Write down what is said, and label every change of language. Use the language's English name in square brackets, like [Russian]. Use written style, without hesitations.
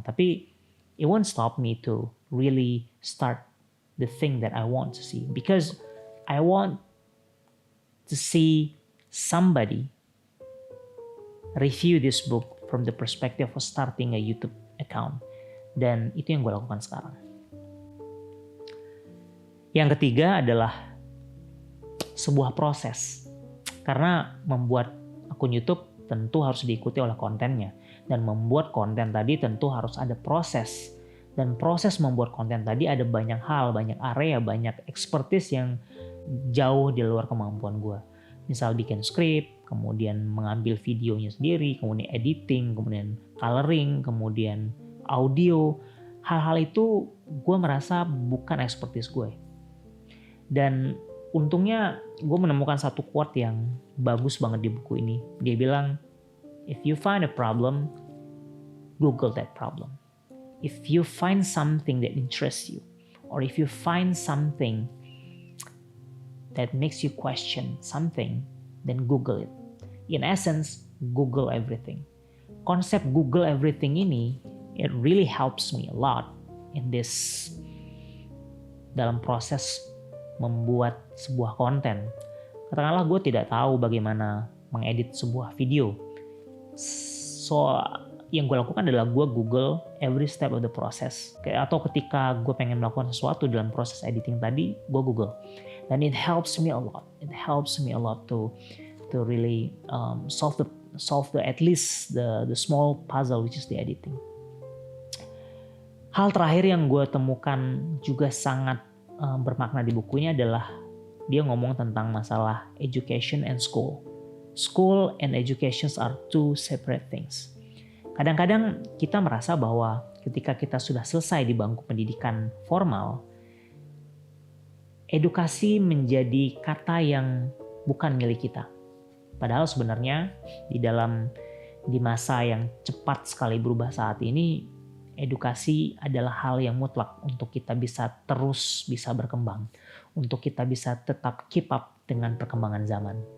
[Indonesian] Tapi [English] it won't stop me to really start the thing that I want to see, because I want to see somebody review this book from the perspective of starting a YouTube account. [Indonesian] Dan itu yang gue lakukan sekarang. Yang ketiga adalah sebuah proses. Karena membuat akun YouTube tentu harus diikuti oleh kontennya. Dan membuat konten tadi tentu harus ada proses. Dan proses membuat konten tadi ada banyak hal, banyak area, banyak expertise yang jauh di luar kemampuan gue. Misal bikin skrip, kemudian mengambil videonya sendiri, kemudian editing, kemudian coloring, kemudian audio. Hal-hal itu gue merasa bukan expertise gue. Dan untungnya gue menemukan satu quote yang bagus banget di buku ini. Dia bilang, [English] if you find a problem, Google that problem. If you find something that interests you, or if you find something that makes you question something, then Google it. In essence, Google everything. [Indonesian] Konsep [English] Google everything [Indonesian] ini, [English] it really helps me a lot in this, [Indonesian] dalam proses membuat sebuah konten. Katakanlah gue tidak tahu bagaimana mengedit sebuah video. [English] So, [Indonesian] yang gue lakukan adalah gue [English] Google every step of the process. [Indonesian] Atau ketika gue pengen melakukan sesuatu dalam proses editing tadi, gue Google. Dan [English] it helps me a lot. It helps me a lot to really solve the at least the small puzzle which is the editing. [Indonesian] Hal terakhir yang gue temukan juga sangat bermakna di bukunya adalah dia ngomong tentang masalah [English] education and school. School and education are two separate things. [Indonesian] Kadang-kadang kita merasa bahwa ketika kita sudah selesai di bangku pendidikan formal, edukasi menjadi kata yang bukan milik kita. Padahal sebenarnya di masa yang cepat sekali berubah saat ini, edukasi adalah hal yang mutlak untuk kita bisa berkembang, untuk kita bisa tetap keep up dengan perkembangan zaman.